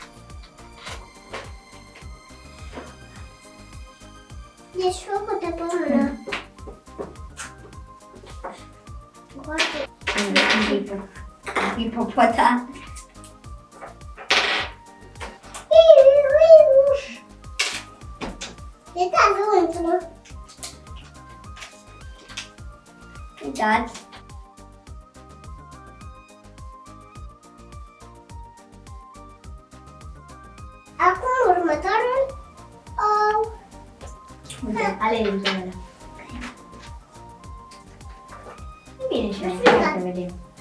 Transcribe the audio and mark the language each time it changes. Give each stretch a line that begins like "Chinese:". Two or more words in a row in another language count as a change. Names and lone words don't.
Portuguese: Deixa eu botar pra mão.
Romanian: Hipopotam.
Portuguese: E tá junto?
Romanian: Uitați! Acum următorul. Uite, alegem ăla. Bine și noi, hai să vedem.